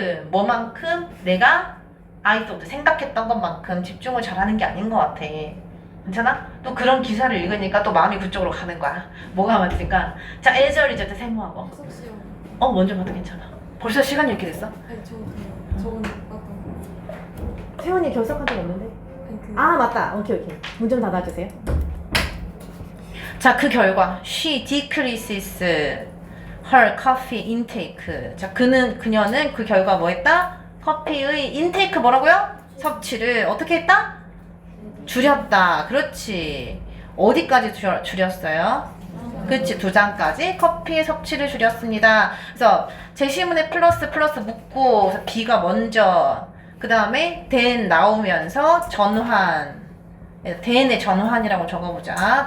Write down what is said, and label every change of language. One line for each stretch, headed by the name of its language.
Korean: 뭐만큼 내가
English: I thought
Korean: 생각했던 것만큼 집중을 잘하는 게 아닌 것 같아. 괜찮아? 또 그런 기사를 읽으니까 또 마음이 그쪽으로 가는 거야. 뭐가 맞을까? 자, 에저리제트 세모하고. 먼저 봐도 괜찮아. 벌써 시간이 이렇게 됐어? 아니 저건 봤던 세원이 결석한 적 없는데? 그 맞다. 오케이. 문 좀 닫아주세요. 자, 그 결과
English: she decreases her coffee intake.
Korean: 자, 그녀는 그 결과 뭐 했다? 커피의 인테이크 뭐라고요? 섭취를 어떻게 했다? 줄였다. 그렇지. 어디까지 줄였어요? 그치, 2장까지 커피의 섭취를 줄였습니다. 그래서 제시문에 플러스 묻고 그래서 B가 먼저 그 다음에 then 나오면서 전환 then의 전환이라고 적어보자.